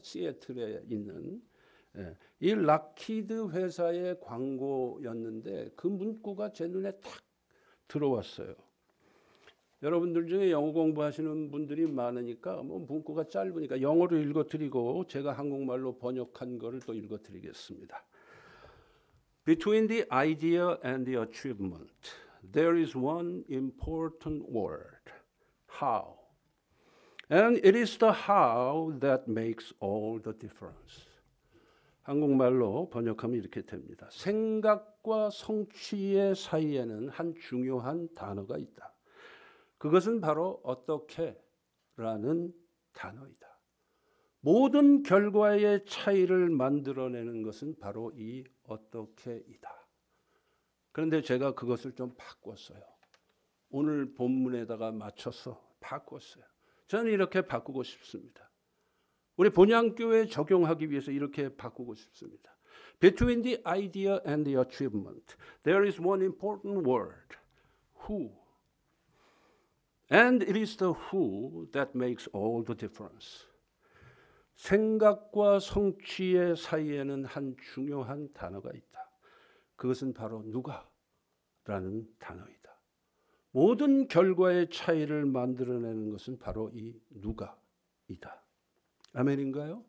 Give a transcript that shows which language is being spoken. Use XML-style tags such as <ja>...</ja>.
<ko>시애틀에 있는. 이 락히드 회사의 광고였는데 그 문구가 제 눈에 탁 들어왔어요. 여러분들 중에 영어 공부하시는 분들이 많으니까 문구가 짧으니까 영어로 읽어드리고 제가 한국말로 번역한 거를 또 읽어드리겠습니다.</ko> <en>Between the idea and the achievement, there is one important word, how. And it is the how that makes all the difference.</en> <ko>한국말로 번역하면 이렇게 됩니다. 생각과 성취의 사이에는 한 중요한 단어가 있다. 그것은 바로 어떻게라는 단어이다. 모든 결과의 차이를 만들어내는 것은 바로 이 어떻게이다. 그런데 제가 그것을 좀 바꿨어요. 오늘 본문에다가 맞춰서 바꿨어요. 저는 이렇게 바꾸고 싶습니다. 우리 본향교회에 적용하기 위해서 이렇게 바꾸고 싶습니다.</ko> <en>Between the idea and the achievement, there is one important word, who. And it is the who that makes all the difference.</en> <ko>생각과 성취의 사이에는 한 중요한 단어가 있다. 그것은 바로 누가라는 단어이다. 모든 결과의 차이를 만들어내는 것은 바로 이 누가이다. 아멘인가요?</ko>